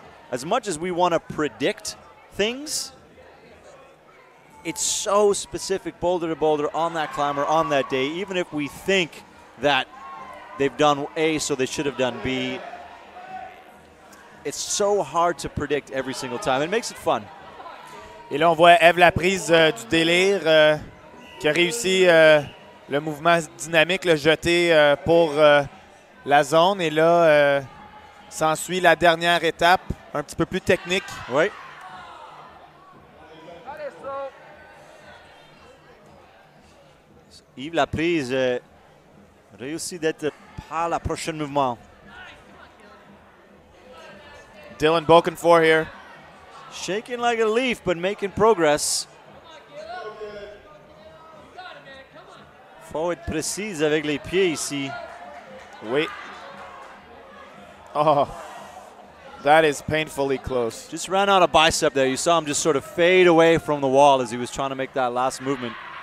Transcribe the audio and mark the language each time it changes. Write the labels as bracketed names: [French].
[English] As much as we want to predict things, it's so specific boulder to boulder on that climber on that day. Even if we think that they've done A, so they should have done B, it's so hard to predict every single time. It makes it fun. [French] Et là, on voit Eve Laprise du délire qui a réussi le mouvement dynamique, le jeté pour la zone. Et là, s'ensuit la dernière étape, un petit peu plus technique. Oui. Yves Laprise réussit d'être par la prochaine mouvement. [English] Dylan Bokenfour here. Shaking like a leaf, but making progress. [French] Faut être précise avec les pieds ici. Oui. [English] Oh, that is painfully close. Just ran out of bicep there. You saw him just sort of fade away from the wall as he was trying to make that last movement.